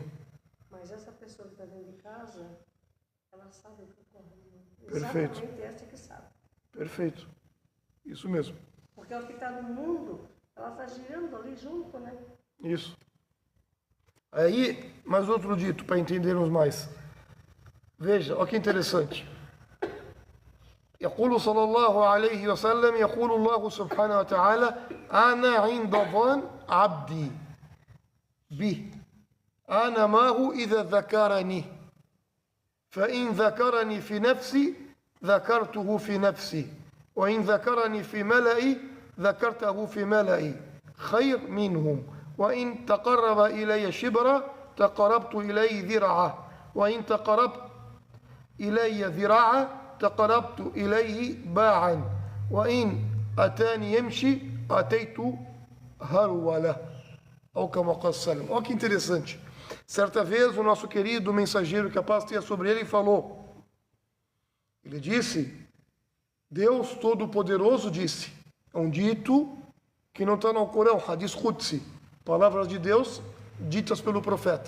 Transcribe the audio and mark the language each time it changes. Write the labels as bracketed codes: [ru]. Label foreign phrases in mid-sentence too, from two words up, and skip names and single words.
[pt] Mas essa pessoa que está dentro de casa, ela sabe o que ocorre no mundo. Perfeito. Exatamente essa que sabe. Perfeito. Isso mesmo. Porque o que está no mundo, ela está girando ali junto, né? Isso. Aí, mais outro dito para entendermos mais. Veja, olha que interessante. [ar] يقول صلى الله عليه وسلم يقول الله سبحانه وتعالى أنا عند ظن عبدي بي أنا معه إذا ذكرني فإن ذكرني في نفسي ذكرته في نفسي وإن ذكرني في ملئي ذكرته في ملئي خير منهم وإن تقرب إلي شبرا تقربت إليه ذراعا وإن تقربت إلي ذراعا تقربت إليه باعا وإن أتاني يمشي أتيت هرولة أو كما قال السلام. [pt] Olha que interessante. Certa vez o nosso querido mensageiro, que a paz tenha sobre ele, falou. Ele disse, Deus Todo-Poderoso disse, é um dito que não está no Corão, [ar] حديث قدسي, [pt] palavras de Deus ditas pelo profeta.